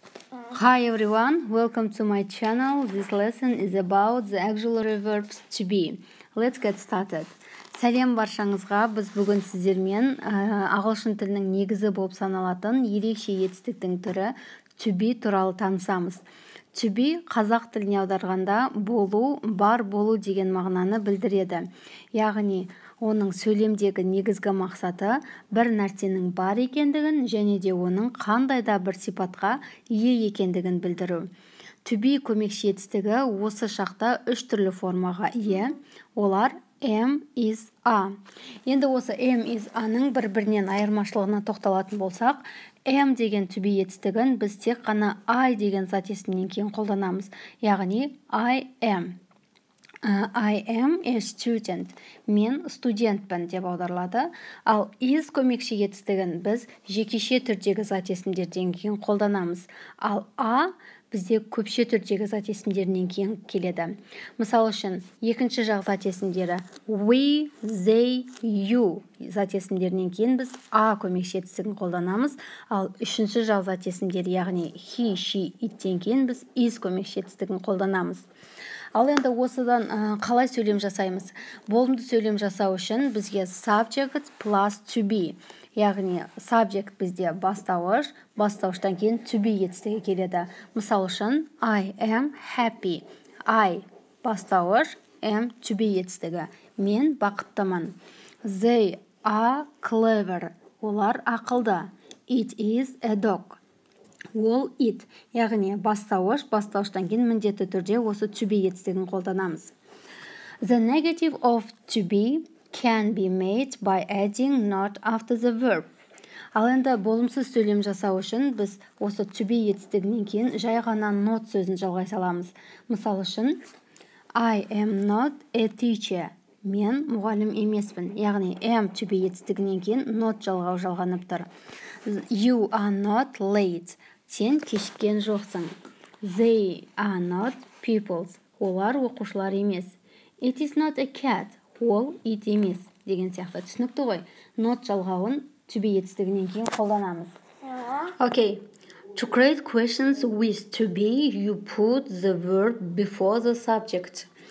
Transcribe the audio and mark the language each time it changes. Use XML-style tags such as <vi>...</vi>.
<en>Hi everyone, welcome to my channel. This lesson is about the auxiliary verbs to be. Let's get started.</en> <kk>Сәлем баршаңызға, біз бүгін сіздермен ағылшын тілінің негізі болып саналатын ерекше етістіктің түрі to be туралы танысамыз. To be қазақ тіліне аударғанда болу, бар болу деген мағынаны білдіреді. Яғни, оның сөйлемдегі негізгі мақсаты бір нәрсенің бар екендігін және де оның қандай да бір сипатқа ие екендігін білдіру. To be көмекші етістігі осы шақта үш түрлі формаға ие. Олар am, is, are. Енді осы am, is, are-ның бір-бірінен айырмашылығына тоқталатын болсақ, am деген to be етістігін біз тек қана I деген зат есімнен кейін қолданамыз. Яғни</kk> <en>I am. I am a student.</en> <kk>Мен студентпін деп аударылады. Ал is көмекші етістігін біз жекеше түрдегі зат есімдерден кейін қолданамыз. Ал a бізде көпше түрдегі зат есімдерінен кейін келеді. Мысал үшін, екінші жақ зат есімдері we, they, you зат есімдерінен кейін біз a көмекші етістігін қолданамыз. Ал үшінші жақ зат есімдері, яғни he, she, ittен кейін біз is көмекші етістігін қолданамыз. Ал енді осыдан қалай сөйлем жасаймыз? Болымды сөйлем жасау үшін бізге subject plus to be. Яғни subject бізде бастауыш, бастауыштан кейін to be етістігі келеді. Мысал үшін</kk> <en>I am happy.</en> <kk>I бастауыш, am to be етістігі. Мен бақыттымын.</kk> <en>They are clever.</en> <kk>Олар ақылды.</kk> <en>It is a dog.</en> <kk>Ол it, яғни бастауыштан кейін міндетті түрде осы to be етістігін қолданамыз.</kk> <en>The negative of to be can be made by adding not after the verb.</en> <kk>Ал енді болымсыз сөйлем жасау үшін біз осы to be етістігінен кейін жай ғана not сөзін жалғай саламыз. Мысал үшін</kk> <en>I am not a teacher.</en> <kk>Мен мұғалім емеспін. Яғни am to be етістігінен кейін not жалғау жалғанып тұр.</kk> <en>You are not late.</en> <kk>Сен кешіккен жоқсың.</kk> <en>They are not pupils.</en> <kk>Олар оқушылар емес.</kk> <en>It is not a cat.</en> <kk>Ол ит емес. Деген сияқты түсінікті ғой. Not жалғауын to be етістігінен кейін қолданамыз.</kk> <en>Okay. To create questions with to be, you put the verb before the subject.</en>